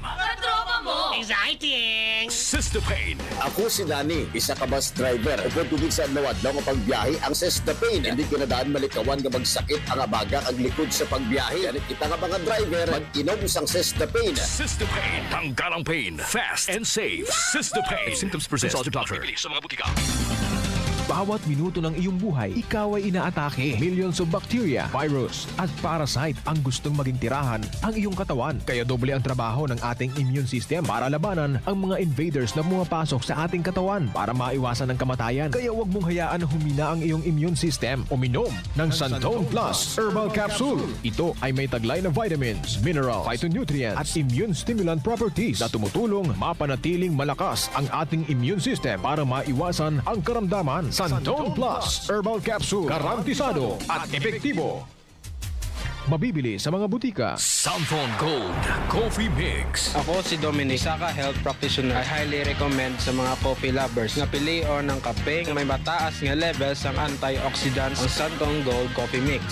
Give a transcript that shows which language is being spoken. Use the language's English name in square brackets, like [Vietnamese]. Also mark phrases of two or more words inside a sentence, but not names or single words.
[Hiligaynon] Exciting! Sister Pain. Ako si Danny, isa ka bus driver. Upod tubig sa nawadlaw nga pagbiyahe ang Sister Pain. Hindi ko na daan malikawan nga magsakit ang abaga ang likod sa pagbiyahe. Ganit kita nga mga driver, mag-inom sang Sister Pain. [English] Sister Pain. [Filipino] Tanggal ang pain. [English] Fast and safe. Sister Pain. Symptoms present. Consult your doctor. [Filipino] Sa mga butika. Bawat minuto ng iyong buhay, ikaw ay inaatake. [English] Millions of bacteria, [Filipino] virus, at parasite ang gustong maging tirahan ang iyong katawan. Kaya doble ang trabaho ng ating [English] immune system [Filipino] para labanan ang mga invaders na pumapasok sa ating katawan para maiwasan ang kamatayan. Kaya huwag mong hayaan na humina ang iyong [English] immune system. [Filipino] Uminom ng Santone Plus Herbal Capsule. Ito ay may taglay na [English] vitamins, minerals, phytonutrients, [Filipino] at [English] immune stimulant properties [Filipino] na tumutulong mapanatiling malakas ang ating [English] immune system [Filipino] para maiwasan ang karamdaman. Santone Plus Herbal Capsule. Garantisado at epektibo. Mabibili sa mga butika. Santon Gold Coffee Mix. [Hiligaynon] Ako si Dominic, isa ka [English] health practitioner. I highly recommend [Hiligaynon] sa mga [English] coffee lovers [Hiligaynon] nga pilion ng kape nga may mataas nga levels ang antioxidants ang Santon Gold Coffee Mix.